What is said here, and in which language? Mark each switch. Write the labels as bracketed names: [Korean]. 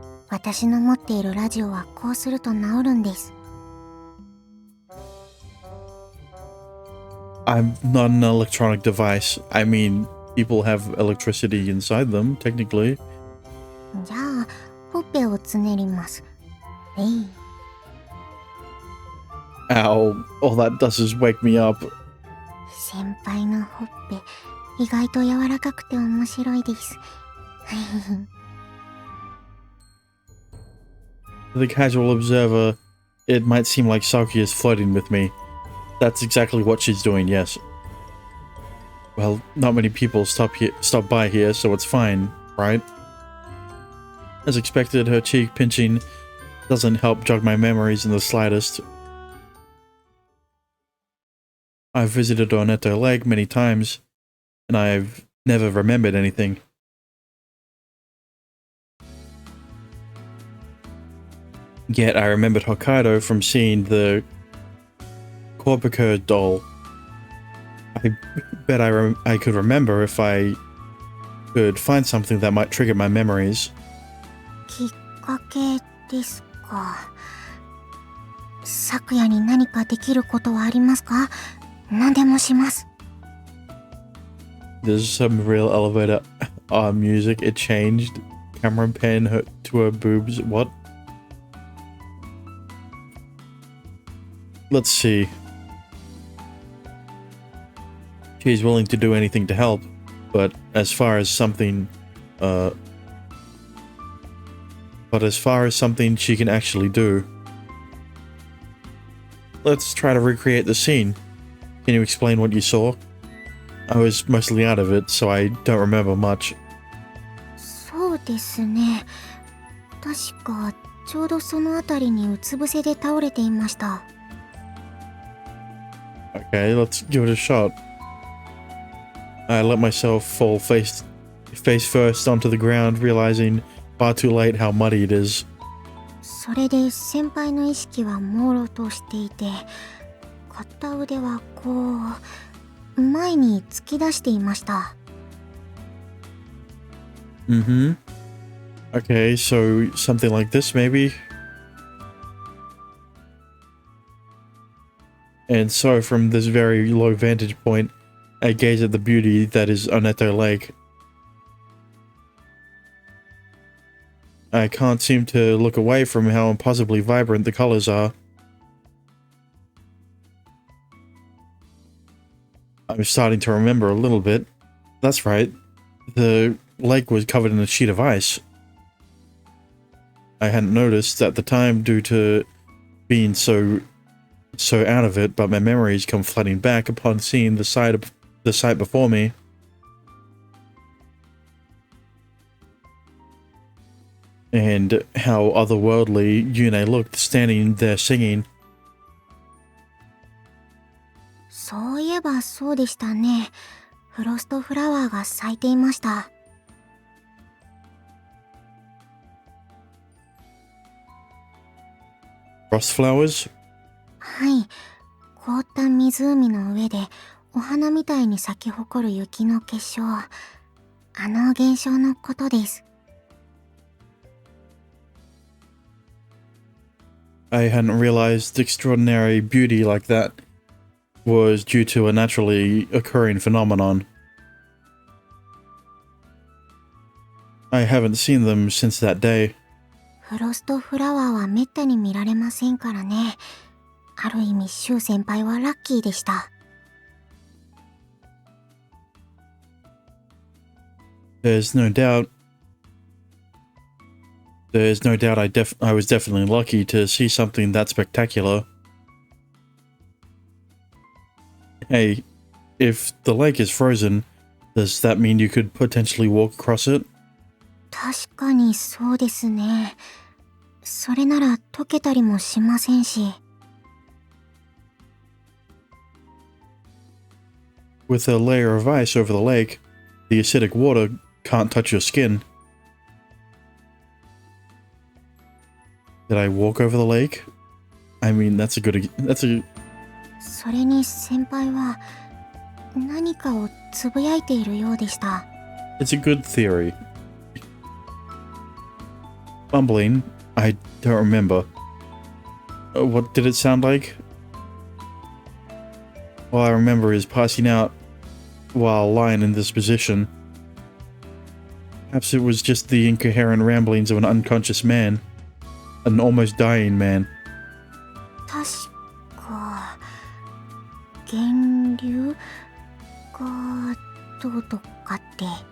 [Japanese] 私の持っているラジオはこうすると治るんです。 [English] I'm not an electronic device. I mean, people have electricity inside them, technically. [Japanese] じゃあほっぺをつねります。えい。 [English] Ow, all that does is wake me up. [Japanese] 先輩のほっぺ意外と柔らかくて面白いです。 [English] To the casual observer, it might seem like Saki is flirting with me. That's exactly what she's doing, yes. Well, not many people stop by here, so it's fine, right? As expected, her cheek pinching doesn't help jog my memories in the slightest. I've visited Oneto Lake many times, and I've never remembered anything. Yet I remembered Hokkaido from seeing the Korpico doll. I bet I could remember if I could find something that might trigger my memories. [Japanese] きっかけですか。昨夜に何かできることはありますか？何でもします。 [English] There's some real elevator music. It changed. Camera pan to her boobs. What? Let's see. She's willing to do anything to help, but as far as something she can actually do. Let's try to recreate the scene. Can you explain what you saw? I was mostly out of it, so I don't remember much. [Japanese] そうですね。確かちょうどそのあたりにうつ伏せで倒れていました。 [English] Okay, let's give it a shot. I let myself fall face first onto the ground, realizing far too late how muddy it is. [Japanese] それで先輩の意識は朦朧としていて、片腕はこう前に突き出していました。 Mm-hmm. [English] Okay, so something like this maybe? And so from this very low vantage point, I gaze at the beauty that is Oneto Lake. I can't seem to look away from how impossibly vibrant the colors are. I'm starting to remember a little bit. That's right. The lake was covered in a sheet of ice. I hadn't noticed at the time due to being so out of it, but my memories come flooding back upon seeing the sight before me. And how otherworldly Yune looked standing there singing. [Japanese] そういえばそうでしたね。フロストフラワーが咲いていました。 [English] Frost flowers? [Japanese] はい。凍った湖の上でお花みたいに咲き誇る雪の結晶。あの現象のことです。 [English] I hadn't realized extraordinary beauty like that was due to a naturally occurring phenomenon. I haven't seen them since that day. [Japanese] フロストフラワーはめったに見られませんからね。ある意味シュウ先輩はラッキーでした。 [English] There's no doubt I was definitely lucky to see something that spectacular. Hey, if the lake is frozen, does that mean you could potentially walk across it? [Japanese] 確かにそうですね。それなら溶けたりもしませんし。 [English] With a layer of ice over the lake, the acidic water can't touch your skin. Did I walk over the lake? I mean, that's a... [Japanese] それに先輩は何かをつぶやいているようでした。 [English] It's a good theory. Mumbling, I don't remember. What did it sound like? all I remember is passing out while lying in this position. Perhaps it was just the incoherent ramblings of an unconscious man. An almost dying man. [Japanese] 確か源流がどうとかって。